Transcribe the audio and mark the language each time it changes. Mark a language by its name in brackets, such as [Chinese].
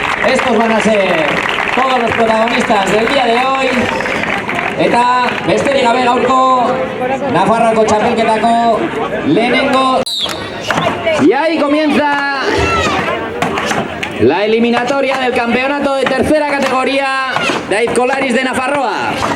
[Spanish] Estos van a ser todos los protagonistas del día de hoy. [Basque] Eta besterik gabe gaurko Nafarroako txapelketako lehenengo. [Spanish] Y ahí comienza la eliminatoria del campeonato de tercera categoría de Aizkolaris de Nafarroa.